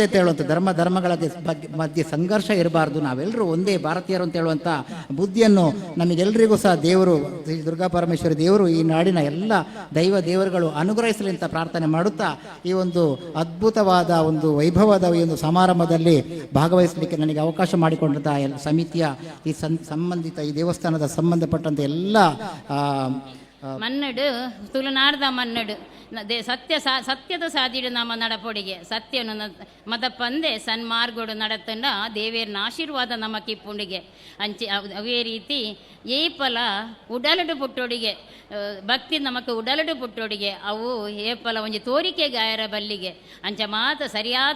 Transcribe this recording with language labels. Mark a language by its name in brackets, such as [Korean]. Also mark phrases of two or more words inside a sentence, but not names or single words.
[Kannada] ಅಂತ ಹೇಳುವಂಥ ಧರ್ಮಗಳ ಮಧ್ಯೆ ಸಂಘರ್ಷ ಇರಬಾರ್ದು, ನಾವೆಲ್ಲರೂ ಒಂದೇ ಭಾರತೀಯರು ಅಂತ ಹೇಳುವಂಥ ಬುದ್ಧಿಯನ್ನು ನಮಗೆಲ್ಲರಿಗೂ ಸಹ ದೇವರು, ಶ್ರೀ ದುರ್ಗಾಪರಮೇಶ್ವರಿ ದೇವರು ಈ ನಾಡಿನ ಎಲ್ಲ ದೇವರುಗಳು ಅನುಗ್ರಹಿಸಲಿ ಅಂತ ಪ್ರಾರ್ಥನೆ ಮಾಡುತ್ತಾ, ಈ ಒಂದು ಅದ್ಭುತವಾದ ಒಂದು ವೈಭವದ ಈ ಒಂದು ಸಮಾರಂಭದಲ್ಲಿ ಭಾಗವಹಿಸಲಿಕ್ಕೆ ನನಗೆ ಅವಕಾಶ ಮಾಡಿಕೊಂಡಂಥ ಸಮಿತಿಯ ಈ ಸಂಬಂಧಿತ ಈ ದೇವಸ್ಥಾನದ ಸಂಬಂಧಪಟ್ಟಂಥ ಎಲ್ಲ [Tulu] ಮನ್ನಡು ತುಳುನಾಡದ ಮನ್ನಡು ಸತ್ಯದ ಸಾದಿಡು ನಮ್ಮ ನಡಪೊಡಿಗೆ ಸತ್ಯನು ಮದ ಪಂದೆ ಸನ್ಮಾರ್ಗೋಡು ನಡತಂಡ ದೇವೇರ್ನ ಆಶೀರ್ವಾದ ನಮ್ಮ ಕಿಪ್ಪುಂಡಿಗೆ ಅಂಚೆ ಅವೇ ರೀತಿ ಏಪಲ ಉಡಲಡು ಪುಟ್ಟೊಡಿಗೆ ಭಕ್ತಿ ನಮಕ್ ಉಡಲಡು ಪುಟ್ಟೊಡಿಗೆ ಅವು ಏಪಲ ಒಂಜಿ ತೋರಿಕೆ ಗಾಯರ ಬಲ್ಲಿಗೆ ಅಂಚ ಮಾತ ಸರಿಯಾತ